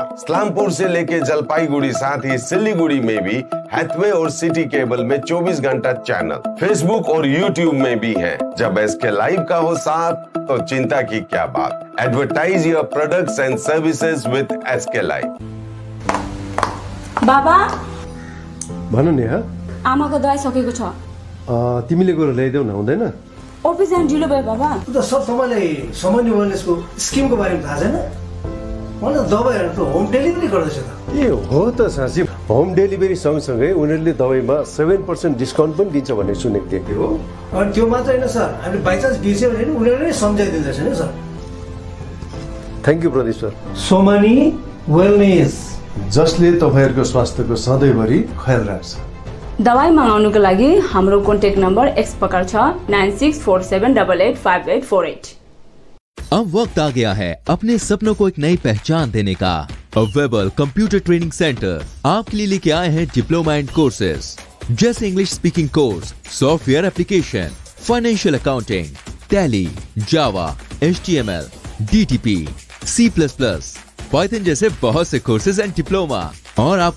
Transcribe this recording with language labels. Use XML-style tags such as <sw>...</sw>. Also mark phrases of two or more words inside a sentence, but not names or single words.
<hi>इस्लामपुर से लेके जलपाईगुड़ी साथ ही सिलीगुड़ी में भी हैथवे और सिटी केबल में 24 घंटा चैनल, फेसबुक और यूट्यूब में भी है। जब SK लाइव का हो साथ तो चिंता की क्या बात।</hi> <en>advertise your products and services with SK लाइव।</en> <ne>बाबा भन नि। आमाको दबाई सकेको छ। तिमीले गएर ल्याइदेऊ न, हुँदैन? अफिस जान ढिलो भयो बाबा। त सब तपाईलाई सामान्य वेलनेसको स्किमको बारेमा थाहा छैन? मलाई दबाईहरू त</ne> <en>home delivery</en> <ne>गर्दैछ त। ए हो त साँच्ची,</ne> <en>home delivery</en> <ne>सँगसँगै उनीहरूले दबाईमा 7% डिस्काउन्ट पनि दिन्छ भन्ने सुनेको थिएँ। हो, अनि त्यो मात्र होइन सर, हामीले बाइचान्स बिर्स्यो भने उनीहरूले सम्झाइदिँदैछ नि सर।</ne> <en>thank you प्रदीप सर।</en> <ne>सोमानी वेलनेस, जसले तपाईँहरूको स्वास्थ्यको सधैँभरि ख्याल राख्छ। दवाई मंगाउनुको लागि हाम्रो</ne> <en>contact number</en> <ne>एक्स पकड छ 9647885848।</ne> <hi>अब वक्त आ गया है अपने सपनों को एक नई पहचान देने का। वेबल कंप्यूटर ट्रेनिंग सेंटर आपके लिए लेके आए हैं</hi> <en>diploma and courses</en> <hi>जैसे</hi> <en>English speaking course, software application, financial accounting,</en> <hi>टैली, जावा, HTML, DTP, C++, पाइथन जैसे बहुत से</hi> <en>courses and diploma.</en>